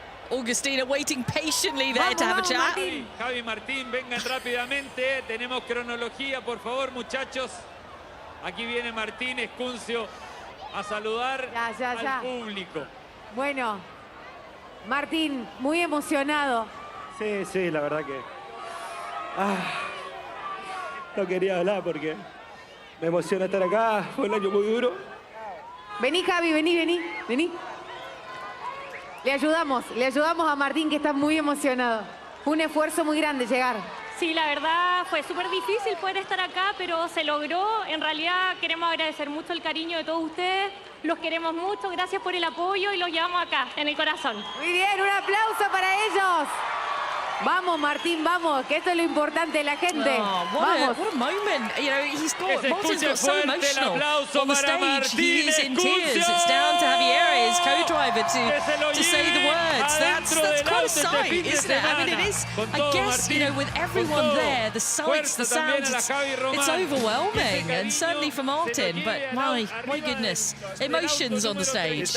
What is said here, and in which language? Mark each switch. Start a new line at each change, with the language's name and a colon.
English: Augustina waiting patiently there to have a chat.
Spanish: Javi Martín, vengan rápidamente. Tenemos cronología, por favor, muchachos. Aquí viene Martín Escuncio a saludar al público. Bueno, Martín, muy emocionado. Sí, la verdad que... no quería hablar porque me emociona estar acá. Fue un año muy duro. Vení, Javi, vení. Le ayudamos a Martín, que está muy emocionado. Fue un esfuerzo muy grande llegar. Sí, la verdad fue súper difícil poder estar acá, pero se logró. En realidad queremos agradecer mucho el cariño de todos ustedes. Los queremos mucho, gracias por el apoyo y los llevamos acá, en el corazón. Muy bien, un aplauso para ellos. Vamos, Martín, vamos, que esto es lo importante de la gente.
English: Oh, what a moment. You know, Martin's got so emotional on the stage. He is in tears. It's down to Javier, his co-driver, to say the words. That's quite a sight, isn't it? I mean, it is, I guess, you know, with everyone there, the sights, the sounds, it's overwhelming, and certainly for Martin, but my goodness, emotions on the stage.